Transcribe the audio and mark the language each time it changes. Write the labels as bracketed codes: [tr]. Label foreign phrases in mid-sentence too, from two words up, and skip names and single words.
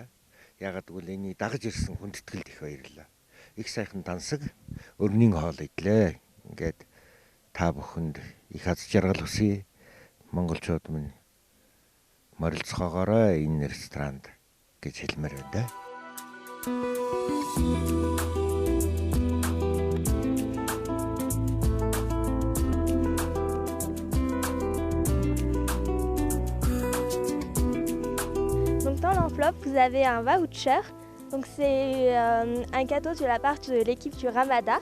[mn] Ягаад гэвэл энэ дагаж ирсэн хүндэтгэлд их баярлалаа. Их сайхан тансаг өрнийн хоол идлээ. Ингээд та бүхэнд их аз жаргал хүсье. Монголчууд минь морилцохоогоорой энэ ресторанд гэж хэлмээр байна да. [fr] Vous avez un voucher, donc c'est un cadeau de la part de l'équipe du Ramada.